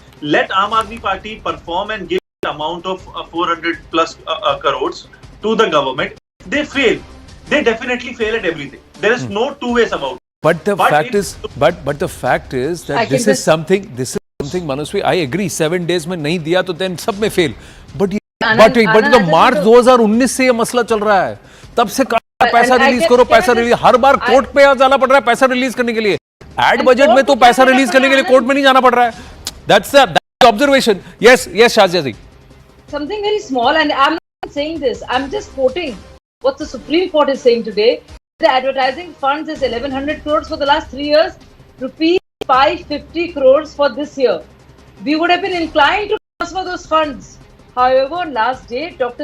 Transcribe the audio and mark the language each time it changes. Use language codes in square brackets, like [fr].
[en] Let Aam Aadmi Party perform and give the amount of 400 plus crores to the government. If they fail, they definitely fail at everything. There is no two ways about it. But the fact is that this is something, Manasvi, I agree, 7 days [hi] में नहीं दिया तो [en] then [hi] सब में [en] fail. But the [hi] March 2019 से ये मसला चल रहा है. तब से पैसा रिलीज करो, पैसा रिलीज, हर बार कोर्ट पे जाना पड़ रहा है पैसा रिलीज करने के लिए. एड बजट में तो पैसा रिलीज करने के लिए कोर्ट में नहीं जाना पड़ रहा है. [en] That's the observation. Yes, Shahaziya ji. Something very small, and I'm not saying this. I'm just quoting what the Supreme Court is saying today. The advertising funds is 1100 crores for the last 3 years, rupees 550 crores for this year. We would have been inclined to transfer those funds. However, last day, Dr.